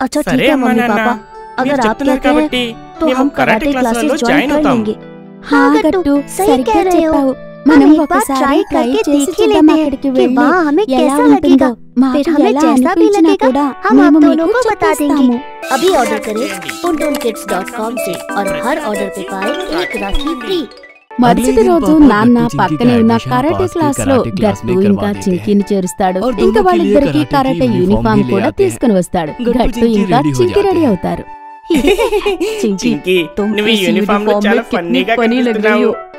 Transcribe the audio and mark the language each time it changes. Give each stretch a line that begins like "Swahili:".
Telugu: సరే అమ్మా నాన్న, మీరు చెప్తున్నారు కాబట్టి మేము కరాటే క్లాసులలో జాయిన్ అవుతాం. హా గట్టు, సరిగ్గా చెప్పావు. మనం ఒకసారి ట్రై చేసి చూద్దాం. అక్కడికి వెళ్ళి ఎలా ఉంటుందో మాకు ఎలా అనిపించినా కూడా మేము మీకు చెప్పేస్తాము.
Hindi: अभी ऑर्डर करें toontoonkids.com से और हर ऑर्डर पे पाए एक राखी फ्री।
Telugu: మరుసటి రోజు నాన్న పక్కనే ఉన్న కరాటే క్లాస్ లో గట్టు ఇంకా చింకీని చేరుస్తాడు. ఇంకా వాళ్ళిద్దరికి కరాటే యూనిఫామ్ కూడా తీసుకుని వస్తాడు. గట్టు ఇంకా చింకి రెడీ అవుతారు. చింకీ, నువ్వు ఈ యూనిఫామ్ లో చాలా ఫన్నీగా కనిపిస్తున్నావు.